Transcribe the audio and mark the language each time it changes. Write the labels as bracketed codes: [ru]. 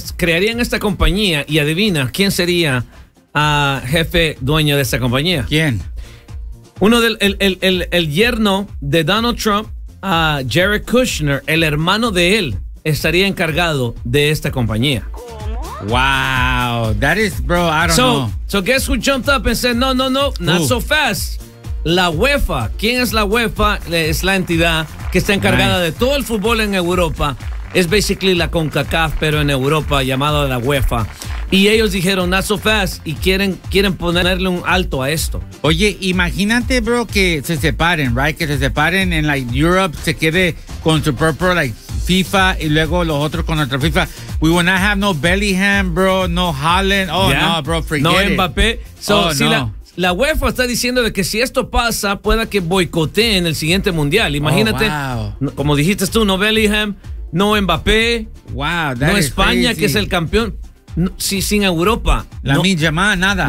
[es] Crearían esta compañía y adivina quién sería jefe dueño de esta compañía. ¿Quién? Uno del el yerno de Donald Trump, Jared Kushner, el hermano de él, estaría encargado de esta compañía. ¿Cómo? [en] Wow, that is, bro, I don't know. So guess who jumped up and said, no, not so fast. [es] La UEFA. ¿Quién es la UEFA? Es la entidad que está encargada de todo el fútbol en Europa. Es [en] basically [es] la CONCACAF, pero en Europa, llamada la UEFA. Y ellos dijeron, [en] not so fast, [es] y quieren ponerle un alto a esto. Oye, imagínate, bro, que se separen, [en] right? [es] Que se separen en, [en] like, Europe, [es] se quede con su propio, [en] like, [es] FIFA, y luego los otros con otra FIFA. [en] We will not have no Bellingham, bro, no Haaland. Oh, yeah. No, bro, forget no it. No Mbappé. So, oh, [es] si no. La UEFA está diciendo de que si esto pasa, pueda que boicoteen el siguiente mundial. Imagínate, como dijiste tú, no Bellingham, no Mbappé. [en] Wow, that is crazy. [es] No España, que es el campeón. No, sí, sin Europa. La milla más, nada.